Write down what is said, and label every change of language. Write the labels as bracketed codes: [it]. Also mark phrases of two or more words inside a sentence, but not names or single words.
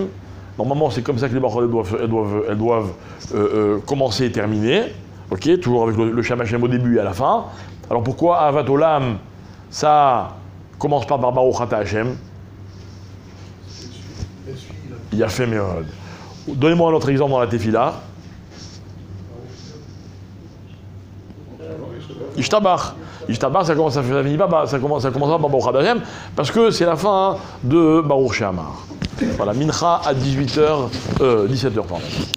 [fr] Normalement, c'est comme ça que les brachot elles doivent commencer et terminer. Ok? Toujours avec le [he] שם השם [fr] au début et à la fin. Alors pourquoi Ahavat Olam, ça commence pas par [he] ברוך אתה השם? [fr] Il a fait Meod. Donnez-moi un autre exemple dans la Tefila. Ishtabach. Ishtabach, ça commence par [he] ברוך השם, [fr] parce que c'est la fin de Baruch She'amar. Voilà, Mincha à 17h, pardon.